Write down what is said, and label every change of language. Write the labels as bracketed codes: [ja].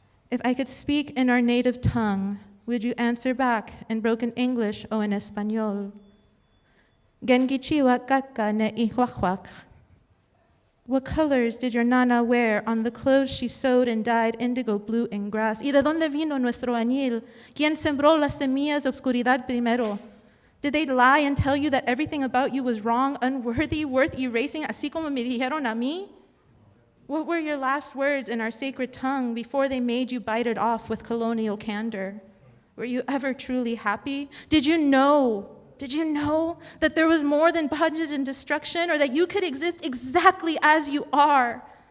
[en] If I could speak in our native tongue, would you answer back in broken English [es] o en español? Gengichiwa kaka ne ihuahuac. [en] What colors did your nana wear on the clothes she sewed and dyed indigo blue in grass? [es] ¿Y de dónde vino nuestro añil? ¿Quién sembró las semillas de obscuridad primero? [en] Did they lie and tell you that everything about you was wrong, unworthy, worth erasing, [es] así como me dijeron a mí? [en] What were your last words in our sacred tongue before they made you bite it off with colonial candor? Were you ever truly happy? Did you know that there was more than bondage and destruction, or that you could exist exactly as you are?